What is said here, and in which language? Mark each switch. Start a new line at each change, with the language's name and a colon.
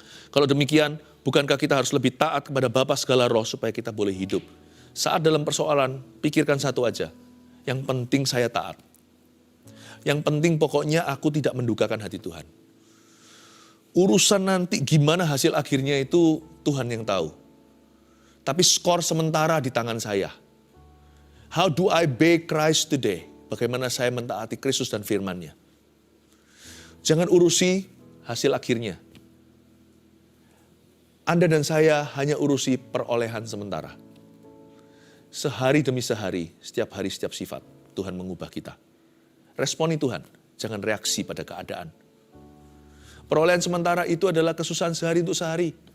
Indonesian: Kalau demikian, bukankah kita harus lebih taat kepada Bapa segala roh supaya kita boleh hidup? Saat dalam persoalan, pikirkan satu aja. Yang penting saya taat. Yang penting pokoknya aku tidak mendukakan hati Tuhan. Urusan nanti gimana hasil akhirnya itu Tuhan yang tahu. Tapi skor sementara di tangan saya.
English: How do I obey Christ today?
Indonesian: Bagaimana saya mentaati Kristus dan firman-Nya. Jangan urusi hasil akhirnya. Anda dan saya hanya urusi perolehan sementara. Sehari demi sehari, setiap hari setiap sifat, Tuhan mengubah kita. Responi Tuhan, jangan reaksi pada keadaan. Perolehan sementara itu adalah kesusahan sehari untuk sehari.